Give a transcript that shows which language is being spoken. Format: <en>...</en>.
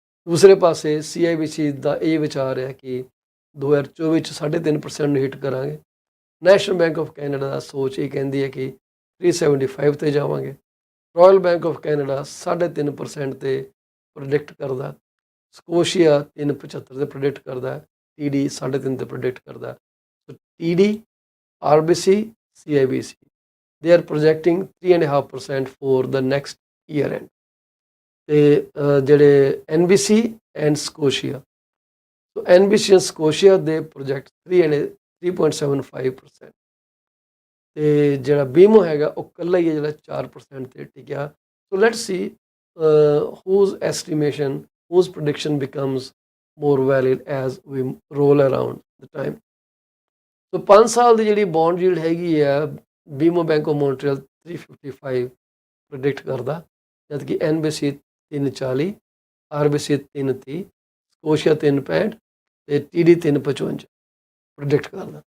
<pa>ਦੂਸਰੇ ਪਾਸੇ CIBC ਦਾ ਇਹ ਵਿਚਾਰ ਹੈ ਕਿ 2024 'ਚ 3.5% ਨੂੰ ਹਿੱਟ ਕਰਾਂਗੇ। ਨੈਸ਼ਨਲ ਬੈਂਕ ਆਫ ਕੈਨੇਡਾ ਦਾ ਸੋਚ ਇਹ ਕਹਿੰਦੀ ਹੈ ਕਿ 375 ਤੇ ਜਾਵਾਂਗੇ। ਰਾਇਲ ਬੈਂਕ ਆਫ ਕੈਨੇਡਾ 3.5% ਤੇ ਪ੍ਰੈਡਿਕਟ ਕਰਦਾ। ਸਕੋਸ਼ੀਆ 3.75 ਤੇ ਪ੍ਰੈਡਿਕਟ ਕਰਦਾ। TD 3.5 ਤੇ ਪ੍ਰੈਡਿਕਟ ਕਰਦਾ।</pa> <en>So TD, RBC, CIBC they are projecting 3.5% for the next year end।</en> <pa>ਤੇ ਜਿਹੜੇ NBC and Scotia, so NBC and Scotia ਦੇ ਪ੍ਰੋਜੈਕਟ 3.75%। ਤੇ ਜਿਹੜਾ ਬੀਮੋ ਹੈਗਾ ਉਹ ਇਕੱਲਾ ਹੀ ਹੈ ਜਿਹੜਾ 4% ਤੇ ਟਿਕਿਆ।</pa> <en>So let's see whose estimation, whose prediction becomes more valid as we roll around the time।</en> <pa>ਸੋ 5 ਸਾਲ ਦੀ ਜਿਹੜੀ ਬੌਂਡ ਯੀਲਡ ਹੈਗੀ ਆ ਬੀਮੋ ਬੈਂਕ ਆਫ ਮੌਂਟਰੀਅਲ 355 ਪ੍ਰੈਡਿਕਟ ਕਰਦਾ, ਜਦ ਕਿ NBC 340, RBC 330, ਸਕੋਸ਼ੀਆ 365 ਤੇ TD 355 ਪ੍ਰੈਡਿਕਟ ਕਰਦਾ।</pa>